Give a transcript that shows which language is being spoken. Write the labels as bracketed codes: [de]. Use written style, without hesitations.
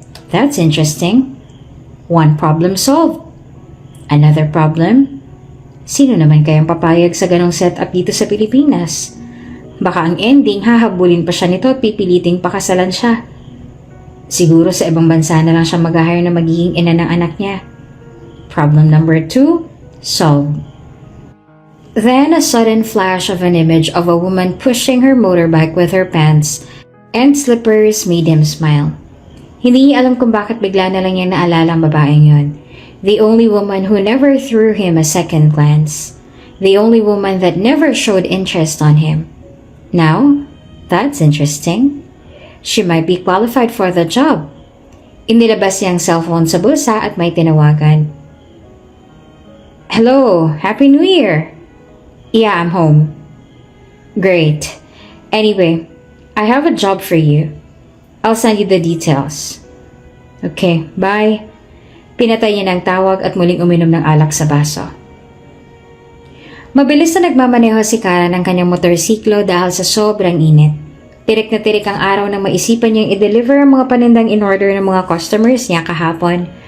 [en] That's interesting. One problem solved. Another problem? [tl] Sino naman kayang papayag sa ganong setup dito sa Pilipinas? Baka ang ending, hahabulin pa siya nito at pipiliting pakasalan siya. Siguro sa ibang bansa na lang siya mag-hire na magiging ina ng anak niya. [en] Problem number 2, solved. Then a sudden flash of an image of a woman pushing her motorbike with her pants and slippers made him smile. [tl] Hindi niya alam kung bakit bigla na lang niya naalala ang babaeng yon. [en] The only woman who never threw him a second glance. The only woman that never showed interest on him. Now, that's interesting. She might be qualified for the job. [tl] Inilabas niya ang cellphone sa bulsa at may tinawagan. [en] Hello, Happy New Year! Yeah, I'm home. Great. Anyway, I have a job for you. I'll send you the details. Okay, bye. [tl] Pinatay niya ng tawag at muling uminom ng alak sa baso. Mabilis na nagmamaneho si Kara ng kanyang motorsiklo dahil sa sobrang init. Tirik na tirik ang araw nang maisipan niyang i-deliver ang mga panindang in-order ng mga customers niya kahapon.